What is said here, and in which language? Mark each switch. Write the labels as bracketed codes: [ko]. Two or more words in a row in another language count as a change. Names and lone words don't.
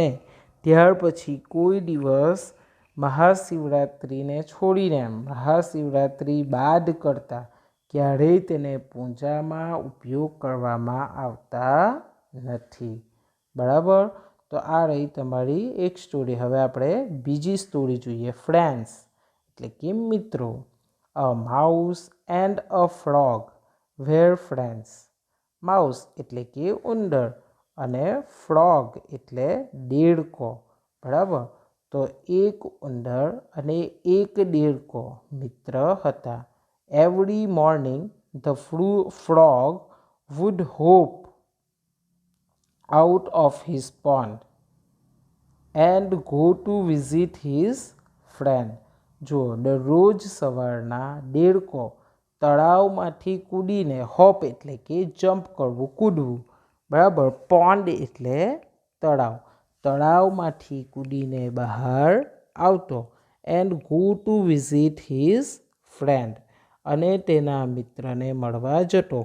[gu] ત્યાર પછી કોઈ દિવસ મહાશિવરાત્રિને છોડીને મહાશિવરાત્રિ બાદ કરતાં ક્યારેય તેને પૂજામાં ઉપયોગ કરવામાં આવતા નથી. બરાબર. તો આ રહી તમારી એક સ્ટોરી. હવે આપણે બીજી સ્ટોરી જોઈએ. ફ્રેન્ડ્સ એટલે કે મિત્રો. [en] A mouse and a frog were friends. [gu] માઉસ એટલે કે ઉંદર અને ફ્રોગ એટલે દેડકો. બરાબર. તો એક ઉંદર અને એક દેડકો મિત્ર હતા. [en] every morning the frog would hop out of his pond and go to visit his friend. [gu] જો દરરોજ સવારના દેડકો તળાવમાંથી કૂદીને, હોપ એટલે કે જમ્પ કરવું, કૂદવું. બરાબર. પોન્ડ એટલે તળાવ. તળાવમાંથી કૂદીને બહાર આવતો. [en] and go to visit his friend [gu] અને તેના મિત્રને મળવા જતો.